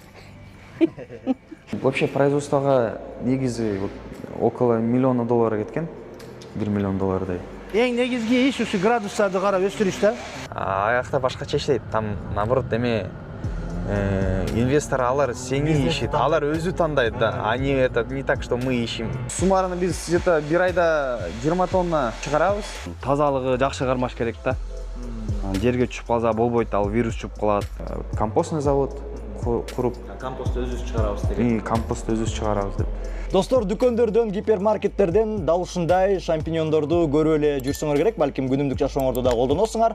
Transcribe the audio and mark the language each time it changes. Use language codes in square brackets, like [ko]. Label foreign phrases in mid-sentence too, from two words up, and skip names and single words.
[ky] Вообще производствого негизи около $1 миллион кеткен. $1 миллион. Эң негизги иш ушу градустарды карап өстүрүш да. Аякта башкача иштейт. [ru] Там наоборот [ky] инвестор алар сени ишит, алар өзү тандайт да. [ru] Они не так, что мы ищем. Суммарно биз где-то [ky] бир айда 20 тонна чыгарабыз. Тазалыгы жакшы кармаш керек да. Жерге түшүп калса болбойт, ал вирус чыгып калат. [ru] Компостный завод куруп, [ky] Компостты өзүбүз чыгарабыз деген. компостты өзүбүз чыгарабыз деп. Достор, дүкөндөрдөн, гипермаркеттерден дал ушундай шампиньондорду көрүп эле жүрсөңөр керек, балким күнүмдүк жашооңордо да колдоносуңар.